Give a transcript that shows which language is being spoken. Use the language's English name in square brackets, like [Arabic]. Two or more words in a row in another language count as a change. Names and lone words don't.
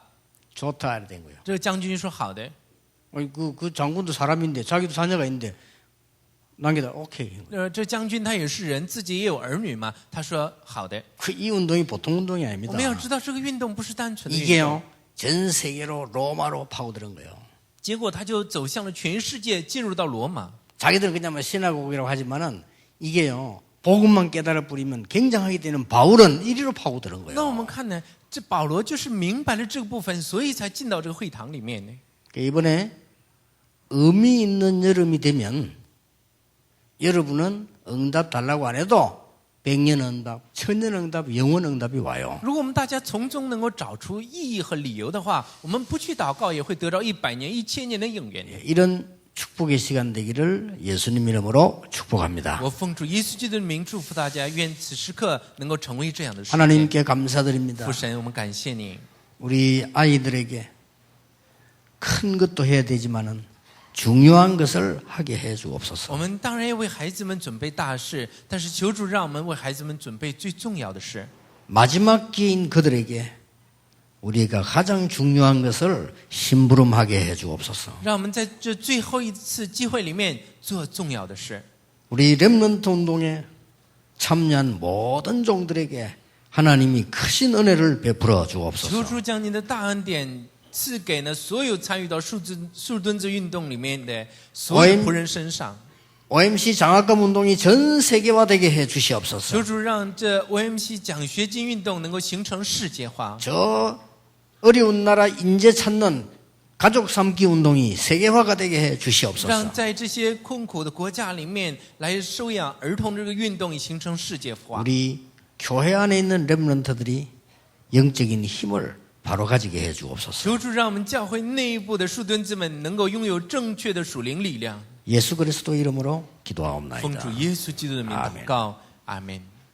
[Korean] 좋다 이래 된 거예요. [Chinese] 这个将军说好的。 [Korean] 그 장군도 사람인데 자기도 자녀가 있는데 남겨다 오케이. [Chinese] 这将军他也是人，自己也有儿女嘛。他说好的。 [Korean] 이 운동이 보통 운동이 [Chinese] 我 [Korean] 아닙니다. [Chinese] 们要知道这个运动不是单纯的运动， [Korean] 이게요 전 세계로 로마로 파고드는 거예요. [Chinese] 结果他就走向了全世界，进入到罗马。 [Korean] 자기들은 그냥 뭐 신화국이라고 하지만은 이게요 복음만 깨달아 뿌리면 굉장하게 되는 바울은 이리로 파고드는 [Chinese] 那我 [Korean] 거예요. [Chinese] 们看呢，这保罗就是明白了这个部分，所以才进到这个会堂里面呢。 [Korean] 이번에 의미 있는 여름이 되면 여러분은 응답 달라고 안 해도 100년 응답, 1000년 응답, 영원 응답이 와요. [Chinese] 如果我们大家从中能够找出意义和理由的话，我们不去祷告也会得到100年、1000年的应允。 [Korean] 이런 축복의 시간 되기를 예수님 이름으로 축복합니다. [Chinese] 我奉主耶稣基督的名祝福大家，愿此时刻能够成为这样的时间。 [Korean] 하나님께 감사드립니다. [Chinese] 父神，我们感谢你， [Korean] 우리 아이들에게 큰 것도 해야 되지만은 중요한 것을 하게 해 [Chinese] 我 [Korean] 주옵소서. [Chinese] 们当然要为孩子们准备大事，但是求主让我们为孩子们准备最重要的事。 [Korean] 마지막 기인 그들에게 우리가 가장 중요한 것을 심부름하게 해 주옵소서. [Chinese] 让我们在这最后一次机会里面做重要的事。 [Korean] 우리 렘넌트 운동에 참여한 모든 종들에게 하나님이 크신 은혜를 베풀어 [Chinese] 求 [Korean] 주옵소서. [Chinese] 主将您的大恩典赐给呢所有参与到树墩子运动里面的所有仆人身上。 [Korean] OMC 장학금 운동이 전 세계화되게 해 주시옵소서. [Chinese] 求主让这 OMC 奖学金运动能够形成世界化， [Korean] 저 어려운 나라 인재 찾는 가족 삼기 운동이 세계화가 되게 해 [Chinese] 让 [Korean] 주시옵소서. [Chinese] 在这些困苦的国家里面来收养儿童这个运动也形成世界化。 [Korean] 우리 교회 안에 있는 렘넌트들이 영적인 힘을 바로 가지게 해 주옵소서. [Chinese] 求主让我们教会内部的树墩子们能够拥有正确的属灵力量。 [Korean] 예수 그리스도 이름으로 [Chinese] 奉主 [Korean] 기도하옵나이다. [Chinese] 耶稣基督的名祷告，阿门。